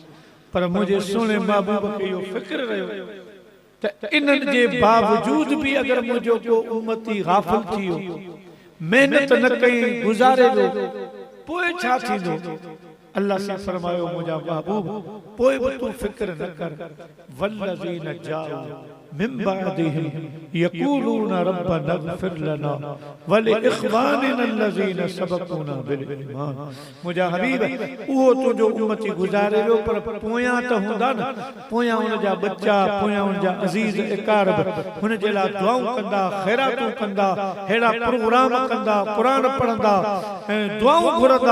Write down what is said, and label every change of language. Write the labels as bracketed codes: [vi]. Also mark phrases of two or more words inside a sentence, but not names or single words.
[sd] पर मुंहिंजे सुहिणे महबूब खे इहो फ़िक्र रहियो त इन्हनि जे बावजूद बि अगरि मुंहिंजो को उम्मती गाफ़िल थी वियो मेहनत न कई गुज़ारे वियो पोइ छा थींदो। अल्लाह से फरमायो मुंहिंजा महबूब पोइ बि तूं फ़िक्र न कर [ar] والذين جاءوا من بعدهم يقولون ربنا اغفر لنا ولإخواننا الذين سبقونا بالإيمان. [sd] मुंहिंजा हबीब उहो तुंहिंजो उम्मती गुज़ारे वियो, पर पोयां त हूंदा न, पोयां हुन जा बच्चा, पोयां हुन जा अज़ीज़ इक़ारब हुन जे लाइ दुआऊं कंदा, ख़ैरातूं कंदा, अहिड़ा प्रोग्राम कंदा, क़ुरान पढ़ंदा ऐं दुआऊं घुरंदा।